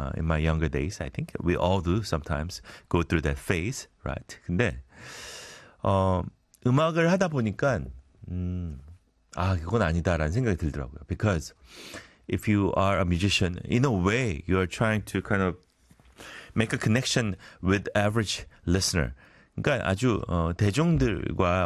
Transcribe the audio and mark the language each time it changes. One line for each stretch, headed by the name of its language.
English: In my younger days, I think we all do sometimes go through that phase, right?
Korean: 근데 음악을 하다 보니까 아 그건 아니다라는 생각이 들더라고요.
English: Because if you are a musician, in a way, you are trying to kind of make a connection with average listener.
Korean: 그러니까 아주 대중들과